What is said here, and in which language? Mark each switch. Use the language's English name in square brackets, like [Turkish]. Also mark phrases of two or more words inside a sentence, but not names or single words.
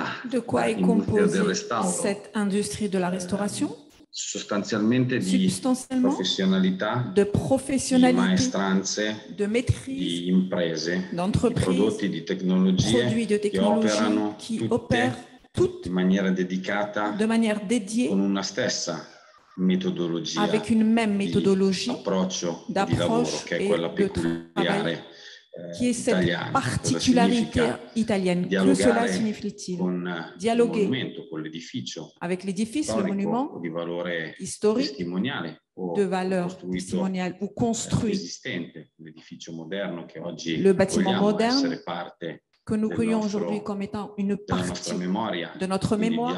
[French] De quoi est composée cette industrie de la restauration? [Italian] Sostanzialmente di professionalità, di maestranze, [French] de maîtrise, [Italian] di imprese, di prodotti, di tecnologie che operano tutte in maniera dedicata, con una stessa metodologia, [French] avec une même méthodologie [Italian] d'approccio di lavoro, che è quella peculiare [French] qui est cette particularité italienne. Que cela signifie-t-il? Dialoguer avec l'édifice, le monument historique de valeur testimoniale ou construit, le bâtiment moderne que nous cueillons aujourd'hui comme étant une partie de notre mémoire,